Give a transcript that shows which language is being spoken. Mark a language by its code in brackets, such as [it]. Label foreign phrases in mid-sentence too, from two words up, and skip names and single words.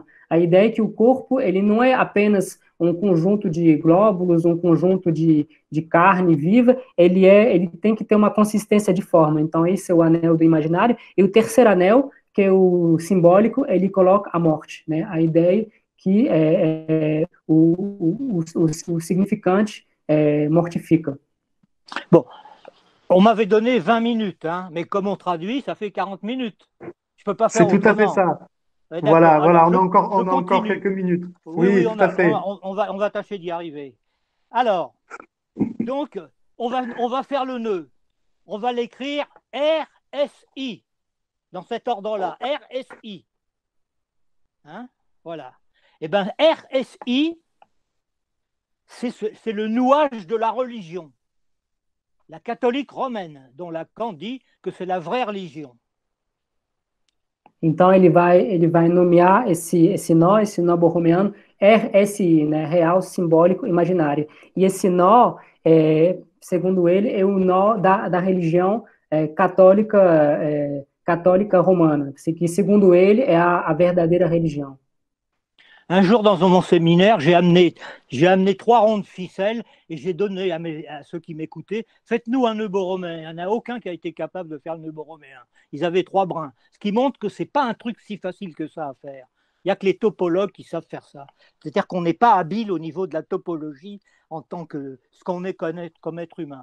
[pt] A ideia é que o corpo, ele não é apenas um conjunto de glóbulos, um conjunto de carne viva, ele tem que ter uma consistência de forma. Então, esse é o anel do imaginário. E o terceiro anel, que é o simbólico, ele coloca a morte, né? A ideia que o significante mortifica. [fr] Bon, on m'avait donné 20 minutes, hein, mais comme on traduit, ça fait 40 minutes. Je peux pas faire autrement. C'est tout à fait ça. Voilà, alors, on a encore quelques minutes. Oui, tout à fait. On va tâcher d'y arriver. Alors, donc, on va faire le nœud. On va l'écrire RSI, dans cet ordre-là, RSI. Hein, voilà. Eh bien, RSI, c'est le nouage de la religion, la catholique romaine, dont Lacan dit que c'est la vraie religion. [pt] Então, ele vai nomear esse nó borromeano, RSI, né? Real, simbólico, imaginário. E esse nó, segundo ele, é o nó da religião católica romana, que segundo ele é a verdadeira religião. [fr] Un jour, dans mon séminaire, j'ai amené 3 ronds de ficelle et j'ai donné à ceux qui m'écoutaient, faites-nous un nœud borroméen. Il n'y en a aucun qui a été capable de faire le nœud borroméen. Ils avaient 3 brins, ce qui montre que ce n'est pas un truc si facile que ça à faire. Il n'y a que les topologues qui savent faire ça. C'est-à-dire qu'on n'est pas habile au niveau de la topologie en tant que ce qu'on est comme être humain.